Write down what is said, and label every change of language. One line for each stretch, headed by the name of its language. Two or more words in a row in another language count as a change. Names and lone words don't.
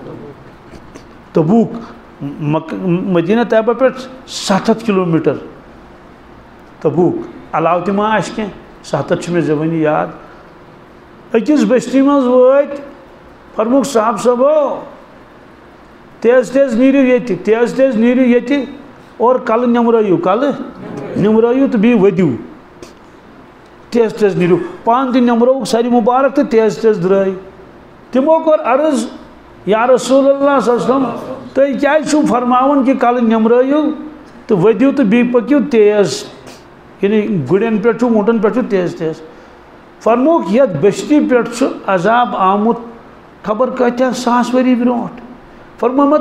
Kashmiri: تبوٗک مدینہ طیبہ پٮ۪ٹھ 700 کلوٗمیٖٹر تبوٗک علاوٕ تہِ ما آسہِ کینٛہہ 700 چھُ مےٚ زبٲنی یاد أکِس بستی منٛز وٲتۍ فرموک صاحب صٲبو تیز تیز نیٖرِو ییٚتہِ اور کَلہٕ نِمرٲیِو تہٕ بیٚیہِ ؤدِو تیز تیز نیٖرِو پانہٕ تہِ نِمرٲوُکھ سارِ مُبارک تہٕ تیز تیز درٛاے تِمو کوٚر عرض
Arabic: یا رسول اللہ صلی اللہ علیہ وسلم
Kashmiri: تُہۍ کیٛازِ چھُو فرماوان کہِ کَلہٕ نِمرٲیِو تہٕ ؤدِو تہٕ بیٚیہِ پٔکِو تیز یعنی گُرٮ۪ن پٮ۪ٹھ چھُ ووٗنٛٹَن پٮ۪ٹھ چھُ تیز تیز فرموک یَتھ بستی پٮ۪ٹھ چھُ عذاب آمُت خبر کۭتیاہ ساس ؤری برونٛٹھ فرمو مےٚ